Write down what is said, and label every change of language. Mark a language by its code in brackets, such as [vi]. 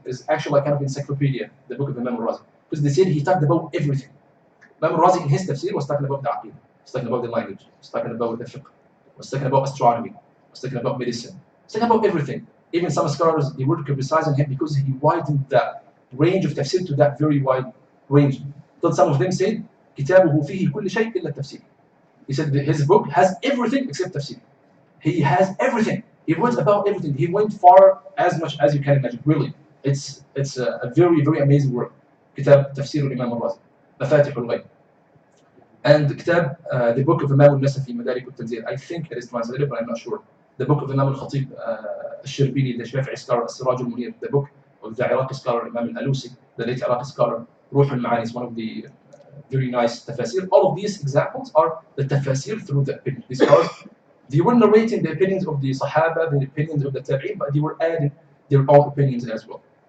[en] It's actually a kind of encyclopedia, the book of Imam al-Razi, because they said he talked about everything. Imam al-Razi in his tafsir was talking about the aqidah, was talking about the language, was talking about the fiqh, was talking about astronomy, was talking about medicine, was talking about everything. Even some scholars, they were criticizing him because he widened the range of tafsir to that very wide range. [ar] But some of them said, كتابه فيه كل شيء إلا التفسير. [en] He said that his book has everything except tafsir. He has everything. He went about everything. He went far as much as you can imagine. Really, it's a very amazing work. [ar] كتاب تفسير الإمام الرازي, مفاتيح الغيب. [en] And the book of Imam al-Nasafi, Madarik al-Tanzil. I think it is translated, but I'm not sure. The book of Imam al-Khatib, al-Shirbini, the Shafi'i scholar, al-Siraj al-Munir. The book of the Iraqi scholar, Imam al-Alusi, the late Iraqi scholar, Ruh al-Ma'ani, is one of the very nice tafasir. All of these examples are the tafasir through the opinion. These scholars, they were narrating the opinions of the Sahaba, the opinions of the Tabi'in, but they were adding their own opinions as well.